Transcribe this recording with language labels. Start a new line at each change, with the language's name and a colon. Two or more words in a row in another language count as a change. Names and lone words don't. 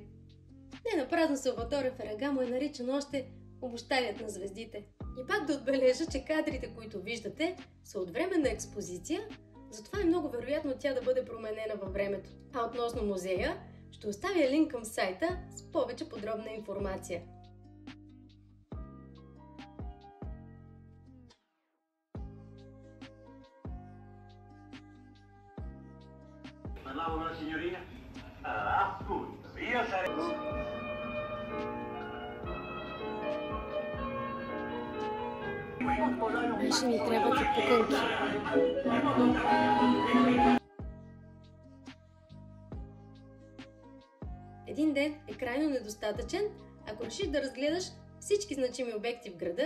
Bulgarian: Не напразно Салваторе Ферагамо е наричан още обущалият на звездите. И пак да отбележа, че кадрите, които виждате, са от временна експозиция, затова е много вероятно тя да бъде променена във времето. А относно музея, ще оставя линк към сайта с повече подробна информация.
Italian: Parlavo con la signorina? Appunto, io sarei...
Bulgarian: Ще ни трябват и пуканки. Един ден е крайно недостатъчен, ако решиш да разгледаш всички значими обекти в града.